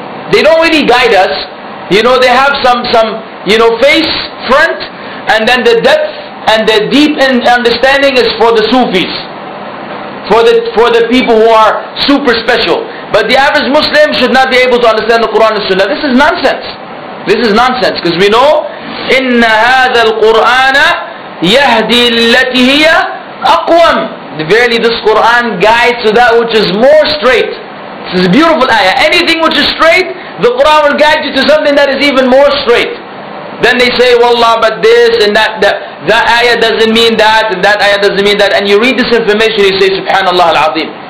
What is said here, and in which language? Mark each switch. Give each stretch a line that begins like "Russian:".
English: They don't really guide us. They have some face, front, and then the depth and the deep understanding is for the Sufis, for the people who are super special. But the average Muslim should not be able to understand the Quran and Sunnah. This is nonsense. This is nonsense, because we know
Arabic: إِنَّ هَذَا الْقُرْآنَ يَهْدِي الَّتِي هِيَ أَقْوَمُ.
English: Verily this Quran guides to that which is more straight. This is a beautiful ayah. Anything which is straight, the Quran will guide you to something that is even more straight. Then they say, Wallah, but this and that ayah doesn't mean that, and that ayah doesn't mean that. And you read this information, you say, Subhanallah al-Azim.